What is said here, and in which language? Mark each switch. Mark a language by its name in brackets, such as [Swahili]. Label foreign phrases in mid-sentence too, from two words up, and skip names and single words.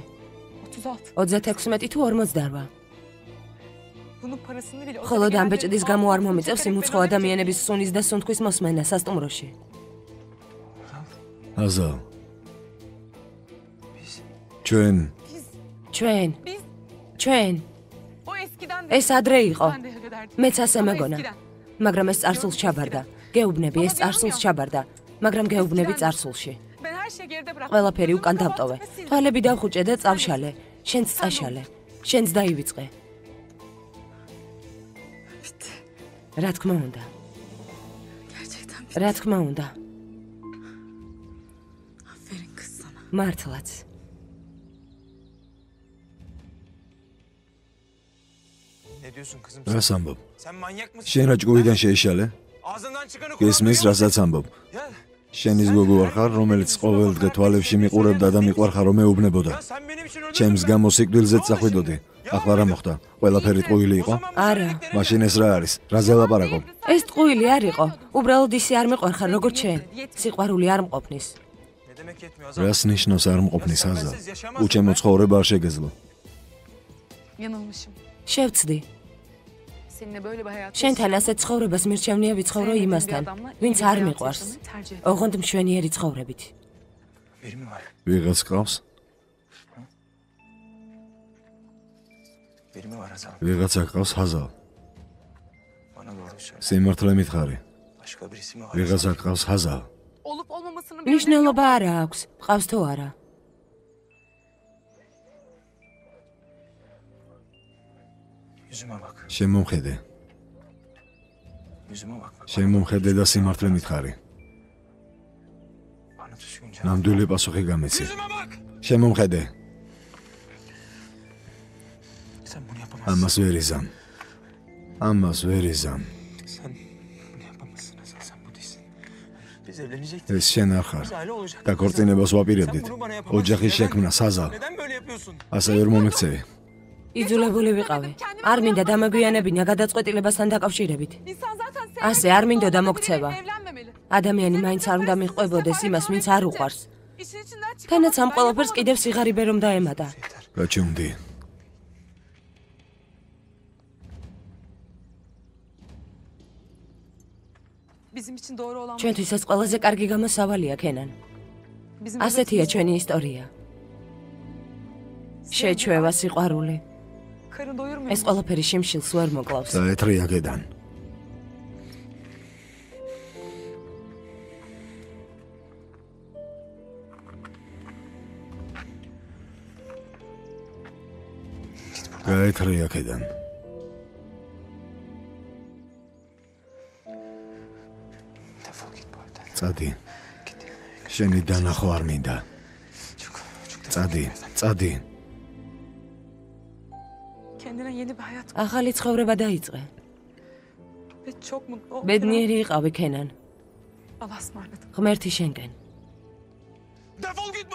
[Georgian] 36. 36 თუ 48. [Turkish] Bunun parasını bile... [Georgian] ხოლო ამ ბეჭდის გამო არ მომიწევს იმ უცხო ადამიანების სუნის და სუნთქვის მოსმენა სასტუმროში. ჰაზალ. ჩვენ ჩვენ, [Turkish] Biz [Georgian] ჩვენ, [Turkish] o eskiden de... [Georgian] ეს ადრე იყო. [Turkish] Ben de ederdim. [Georgian] მეც ასე [Turkish] Ama [Georgian] მეგონა. [Turkish] eskiden. [Georgian] მაგრამ ეს წარსულს ჩაბარდა. გეუბნები, ეს წარსულს ჩაბარდა. მაგრამ გეუბნები წარსულში. [Turkish] Ben her şeyi geride bıraktım. [Georgian] ყველაფერი უკან [Turkish] Gözümü [Georgian] დავტოვე. [Turkish] kapattım ve sildim. [Georgian] თვალები დავხუჭე და წავშალე. შენც წაშალე. შენც დაივიწყე. რა თქმა უნდა. [Turkish] Gerçekten bir [Georgian] რა თქმა უნდა. [Turkish] aferin kız sana. [Georgian] მართლაც. [Turkish] Ne diyorsun kızım? [Georgian] რას ამბობ? [Turkish] Sen manyak mısın? [Georgian] შენ რა ჭკუიდან შეიშალე? [Turkish] Ağzından çıkanı [Georgian] გესმის რასაც ამბობ? [Turkish] Ya, [Georgian] შენის გოგო არ ხარ, რომელიც ყოველდღე თვალებში მიყურებდა და მიყვარხარ რომ ეუბნებოდა. [Turkish] ya sen benim için öldün [Georgian] ჩემს გამო სიკვდილზეც წახვიდოდი. ახლა რა მოხდა? ყველაფერი ტყუილი იყო? არა. მაშინ ეს რა არის? რაზე ლაპარაკობ? ეს ტყუილი არ იყო. უბრალოდ ისე არ მიყვარხარ როგორც შენ. სიყვარული არ მყოფნის. [Turkish] Ne demek yetmiyor Hazal? [Georgian] რას ნიშნავს არ მყოფნის ჰაზალ? უჩემო ცხოვრება არ შეგეძლო. [Turkish] Yanılmışım. [Georgian] შევცდი. [Turkish] Seninle böyle bir hayat [Georgian] შენთან ასე ცხოვრებას მირჩევნია ვიცხოვრო იმასთან, ვინც არ მიყვარს. ოღონდ მშვენიერი ცხოვრებით. [Turkish] Biri mi var? [Georgian] ვიღაც ყავს? [Turkish] Biri mi var Hazal? [Georgian] ვიღაცა ყავს ჰაზალ? [Turkish] Bana doğru söyle. [Georgian] სიმართლე მითხარი. [Turkish] Başka birisi mi var? [Georgian] ვიღაცა ყავს ჰაზალ? [Turkish] Olup olmamasının bir önemi yok. [Georgian] ნიშნულობა არა აქვს, ყავს თუ არა. [Turkish] Yüzüme bak. [Georgian] შემომხედე. [Turkish] Yüzüme bak. [Georgian] შემომხედე და სიმართლე მითხარი. [Turkish] Bana düzgün cevap. [Georgian] ნამდვილი პასუხი გამეცი. [Turkish] Yüzüme bak. [Georgian] შემომხედე. [Turkish] Sen bunu yapamazsın. [Georgian] ამას ვერ იზამ. ამას ვერ იზამ. [Turkish] Sen bunu yapamazsın Hazal. Sen bu değilsin. Biz evlenecektik. [Georgian] ეს შენ არ ხარ. [Turkish] Biz aile olacaktık. [Georgian] და ქორწინებას ვაპირებდით. [Turkish] Sen bunu bana yapamazsın. [Georgian] ოჯახის [Turkish] Neden? [Georgian] შექმნას ჰაზალ. [Turkish] Neden böyle yapıyorsun? [Georgian] ასე ვერ მომექცევი. იძულებული ვიყავი. არ მინდა დამაგვიანებინა გადაწყვეტილებასთან დაკავშირებით. [Turkish] İnsan zaten [Georgian] ასე არ მინდოდა მოქცევა. [Turkish] evlenmemeli. [Georgian] ადამიანი მაინც არ უნდა მიყვებოდეს იმას, ვინც არ უყვარს. [Turkish] İşin içinden çıkamazsın. [Georgian] თანაც ამ [Turkish] Ben [Georgian] ყველაფერს [Turkish] yapamadım. [Georgian] კიდევ სიღარიბე რომ დაემატა. გაჩუმდი. [Turkish] Bizim için doğru olan bu. [Georgian] ჩვენთვის ეს ყველაზე კარგი გამოსავალია, ქენან. [Turkish] Bizim [Georgian] ასეთია [Turkish] babamız- [Georgian] ჩვენი ისტორია. შეჩვევა სიყვარული. [Turkish] Karın doyurmuyor. [Georgian] ეს ყველაფერი შიმშილს ვერ მოკლავს. დაეთრი აქედან. გაეთრი აქედან. [Turkish] Defol git bu evden. [Georgian] წადი. შენი დანახვა არ მინდა. წადი, წადი. [Turkish] Kendine yeni bir hayat [Georgian] ახალი ცხოვრება დაიწყე. [Turkish] ve çok mutlu ol. [Georgian] ბედნიერი იყავი ქენან. [Turkish] Allah'a ısmarladık. [Georgian] ღმერთი შენკენ. [Turkish] Defol git bu